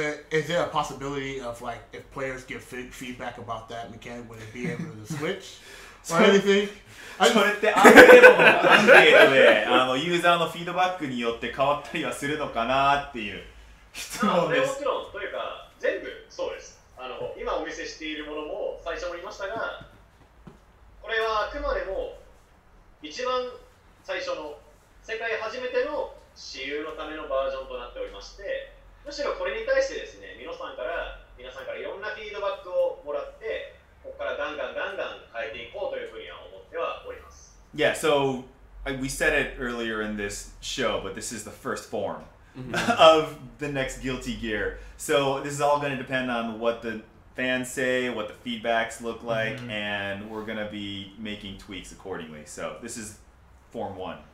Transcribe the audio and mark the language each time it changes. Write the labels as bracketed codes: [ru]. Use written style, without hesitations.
[en] Is there a possibility of like if players give feedback about that mechanic, would it be able to switch or anything? [ja] それってある程度のアンケートでユーザーのフィードバックによって変わったりはするのかなっていう質問です。もちろんというか全部そうです。今お見せしているものも最初も言いましたが、これはあくまでも一番最初の世界初めての私有のためのバージョンとなっておりまして、むしろこれに対してですね、皆さんからいろんなフィードバックをもらって、ここからガンガン変えていこうというふうには思ってはおります。 [en] Yeah, so we said it earlier in this show, but this is the first form of the next Guilty Gear. So this is all going to depend on what the fans say, what the feedbacks look like, and we're going to be making tweaks accordingly. So this is Form 1.